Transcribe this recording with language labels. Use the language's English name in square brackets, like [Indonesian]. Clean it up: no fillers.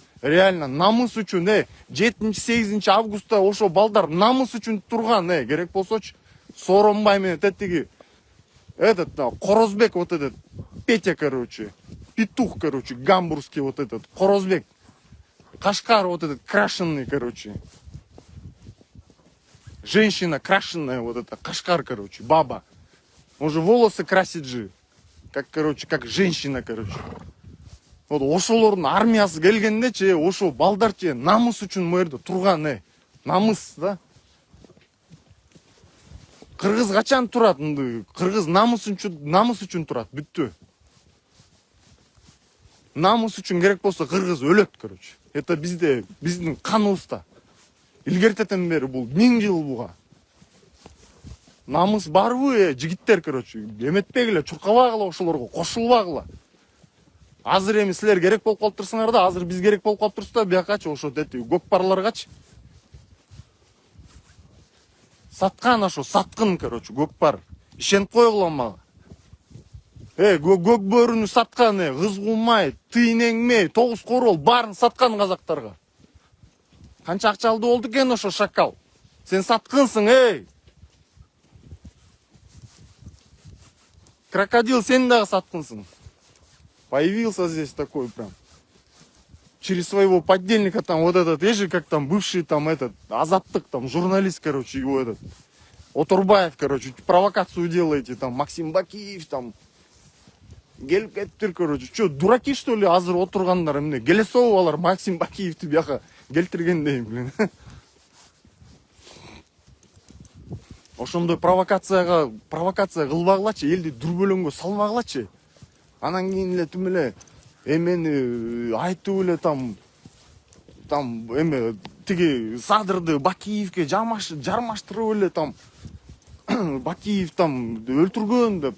[Kyrgyz] реально намыс үчүн 7-8 августта ошо балдар намыс үчүн турган, керек болсочу Сооронбай менен тетиги [Russian] этот Корозбек, вот этот Петя, короче, петух, короче, гамбургский, вот этот Корозбек, Кашкар, вот этот крашеный, короче, женщина крашеная, вот это Кашкар, короче, баба, он же волосы красит же, как, короче, как женщина, короче. [Kyrgyz] Вот ошолордун армиясы келгендечи ошо балдарчы намыс үчүн мэрде турган, намыс да. Кыргыз качан турат? Кыргыз намыс үчүн турат, бүттү. Намыс үчүн керек болсо кыргыз өлөт, короче. Это биздин каныбызда. Илгертетен бери бул 1000 жыл буга. Намыс барбы, жигиттер, короче. Эметпегиле, чуркабагыла ошолорго, кошулбагыла. Азыр эми силер керек болуп калыптырсыңар да, азыр биз керек болуп калыптырбыз да, биякачы ошо көкпарларгачы. Саткан ошо, саткын, короче, көкпар. Ишенип койгула мага. Көк бөрүнү саткан, кызгулмай, тыйнеңмей, 9 корол баарын саткан казактарга. Канча акча алды болду экен ошо шакал. Сен саткынсың, Крокодил, сен дагы саткынсың. [Russian] Появился здесь такой прям. Через своего подельника там вот этот, есть же как там бывший там этот, Азаттык там, журналист, короче, его этот, Отурбаев, короче, провокацию делаете, там, Максим Бакиев, там, келиптир, короче, что, дураки, что ли, [Kyrgyz] азыр отургандар, эмне, келесовалар Максим Бакиевти бияка келтиргендей, [Russian] блин. [Kyrgyz] Ошондой провокация кылбагылачы, элди дүрбөлөңгө салбагылачы. Анан кийин эле түм эле эмени айтып эле там эме тиги Садырды Бакиевке жармаштырып эле там Бакиев там өлтүргөн деп.